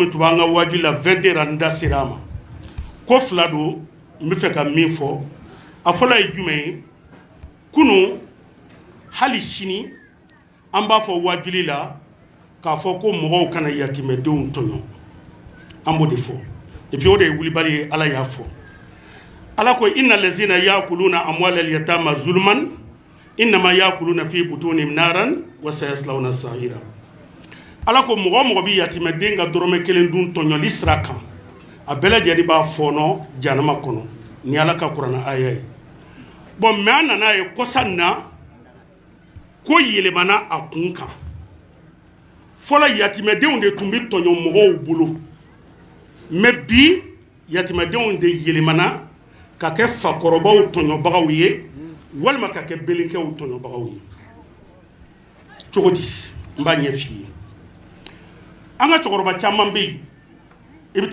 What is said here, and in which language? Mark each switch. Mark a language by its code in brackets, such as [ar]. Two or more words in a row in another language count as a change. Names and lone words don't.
[bm] min tun b'an ka wajibi la 22 heures an da sera a ma ko fila don n bɛ fɛ ka min fɔ a fɔlɔ ye jumɛn ye kunu hali sini an b'a fɔ wajibi la k'a fɔ ko mɔgɔw kana yatimɛdenw tɔɲɔ an b'o de fɔ [fr] et puis [bm] o de ye wulibali ye Ala y'a fɔ Ala ko [ar] إن الذين يأكلون أموال اليتامى ظلما إنما يأكلون في بطونهم نارا وسيصلون سعيرا [bm] Ala ko mɔgɔ bi yatimɛden ka dɔrɔmɛ kelen dun tɔɲɔli sira kan a bɛɛ lajɛlen b'a fɔɔnɔ jahanama kɔnɔ ni Ala ka kuranna aya ye [fr] bon mais [bm] an nana ye kɔsa na ko yɛlɛmana a kun kan fɔlɔ yatimɛdenw de tun bɛ tɔɲɔ mɔgɔw bolo mais bi yatimɛdenw de yɛlɛmana ka kɛ fakɔrɔbaw tɔɲɔbagaw ye walima ka kɛ belenkɛw tɔɲɔbagaw ye cogo di n b'a ɲɛ f'i ye an ka cɛkɔrɔba caman bɛ yen i bɛ